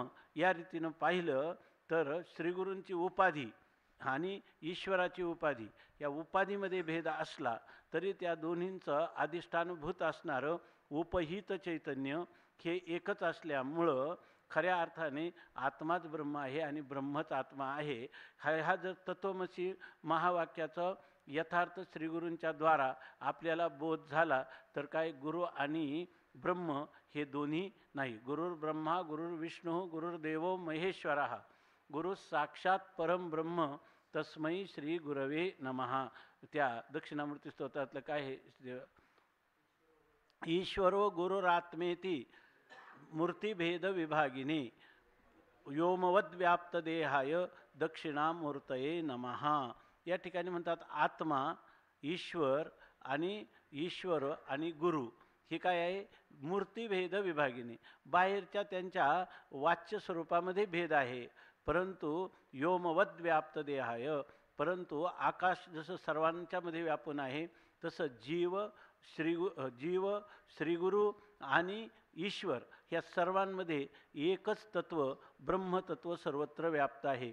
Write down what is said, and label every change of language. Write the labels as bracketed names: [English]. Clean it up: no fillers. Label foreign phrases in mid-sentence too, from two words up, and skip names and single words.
[Marathi] या रीतीनं पाहिलं तर श्रीगुरूंची उपाधी आणि ईश्वराची उपाधी, या उपाधीमध्ये भेद असला तरी त्या दोन्हींचं अधिष्ठानभूत असणारं उपहित चैतन्य हे एकच असल्यामुळं खऱ्या अर्थाने आत्माच ब्रह्म आहे आणि ब्रह्मच आत्मा आहे. हा जर तत्वमसी महावाक्याचं यथार्थ श्रीगुरूंच्या द्वारा आपल्याला बोध झाला तर काय गुरु आणि ब्रह्म हे दोन्ही नाही. [Sanskrit] गुरुर् ब्रह्मा गुरुर्विष्णू गुरुर्देवो महेश्वरः, गुरु साक्षात परम ब्रह्म तस्मै श्री गुरवे नमः. [Marathi] त्या दक्षिणामूर्ती स्तोत्रातलं काय आहे? [Sanskrit] ईश्वरो गुरुरात्मेती मूर्तिभेद विभागिनी, व्योमवद व्याप्त देहाय दक्षिणामूर्तये नमः. [Marathi] या ठिकाणी म्हणतात आत्मा, ईश्वर आणि गुरु हे काय आहे? [Sanskrit] मूर्तिभेद विभागिनी. [Marathi] बाहेरच्या त्यांच्या वाच्य स्वरूपामध्ये भेद आहे, परंतु [Sanskrit] व्योमवद व्याप्त देहाय, [Marathi] परंतु आकाश जसं सर्वांच्या मध्ये व्यापून आहे तसं जीव श्रीगुरु आणि ईश्वर ह्या सर्वांमध्ये एकच तत्व ब्रह्मतत्व सर्वत्र व्याप्त आहे.